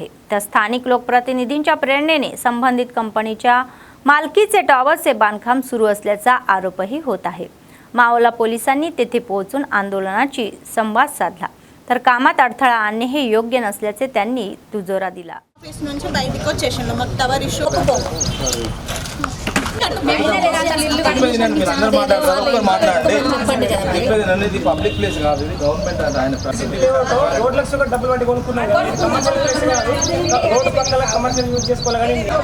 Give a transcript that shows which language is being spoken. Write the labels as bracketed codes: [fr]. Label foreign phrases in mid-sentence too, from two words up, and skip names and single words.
[mr] तर स्थानिक लोकप्रतिनिधींच्या प्रेरणेने संबंधित कंपनीच्या मालकीचे टॉवरचे बांधकाम सुरू असल्याचा आरोपही होत आहे. मावला पोलिसांनी तेथे पोहोचून आंदोलनाची संवाद साधला. तर कामात अडथळा आणणे हे योग्य नसल्याचे त्यांनी दुजोरा दिला. [te] ఆఫీస్ నుంచి బయటికి వచ్చేసిండు మాకు [en] tower issue public place [te] కాదు, ఇది గవర్నమెంట్ ఆయన డబ్బులు పట్టి కొనుక్కున్నారు. రోడ్డు పక్కల [en] commercial use [te] చేసుకోవాలి కానీ